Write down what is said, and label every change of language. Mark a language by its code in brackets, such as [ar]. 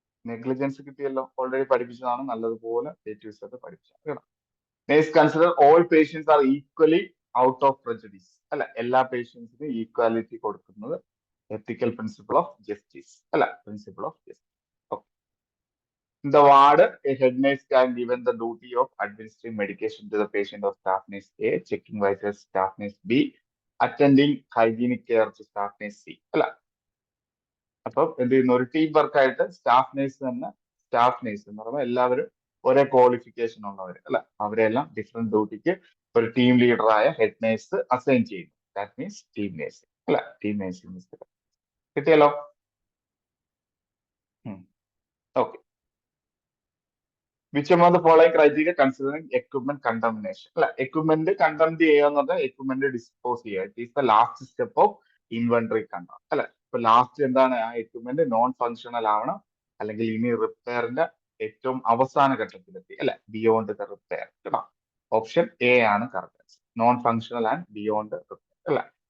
[ml] Negligence കിട്ടിയല്ലോ. Already പഠിപ്പിച്ചതാണ്, നല്ലതുപോലെ പഠിപ്പിച്ചതാണ് കേട്ടോ. [en] nurse consider all patients are equally out of prejudice [ml] അല്ല. എല്ലാ പേഷ്യൻസിനും ഈക്വാലിറ്റി കൊടുക്കുന്നത് എത്തിക്കൽ പ്രിൻസിപ്പിൾ ഓഫ് ജസ്റ്റിസ് അല്ല, principle of justice. [en] In the ward, a head nurse can given the duty of administering medication to the patient of staff nurse A, checking vitals staff nurse B, attending hygienic care to staff nurse C അല്ല. [ml] അപ്പം എന്ത് ചെയ്യുന്നു? ഒരു team work ആയിട്ട് staff nurse തന്നെ staff nurse എന്ന് പറയുമ്പോൾ എല്ലാവരും ഒരേ ക്വാളിഫിക്കേഷൻ ഉള്ളവർ അല്ല, അവരെല്ലാം ഡിഫറെന്റ് ഡ്യൂട്ടിക്ക് ഒരു ടീം ലീഡറായ ഹെഡ് നേഴ്സ് അസൈൻ ചെയ്യുന്നു. [en] That means team nursing അല്ല, team nursing. കിട്ടിയല്ലോ. Okay. Which among the following criteria considering equipment contamination? [ml] അല്ല, എക്യുപ്മെന്റ് കണ്ടംപ്റ്റ് ചെയ്യുക എന്ന് പറഞ്ഞാൽ എക്യുപ്മെന്റ് ഡിസ്പോസ് ചെയ്യുക. [en] it is the last step of inventory condemn [ml] അല്ലെ. ഇപ്പൊ ലാസ്റ്റ് എന്താണ്, ആ എക്യുപ്മെന്റ് നോൺ ഫങ്ഷണൽ ആവണം, അല്ലെങ്കിൽ ഇനി റിപ്പയറിന്റെ ഏറ്റവും അവസാന ഘട്ടത്തിലെത്തി അല്ലെ, ബിയോണ്ട് ദ റിപ്പയർ കേട്ടോ. ഓപ്ഷൻ എ ആണ് correct answer, non functional and beyond repair അല്ലെ.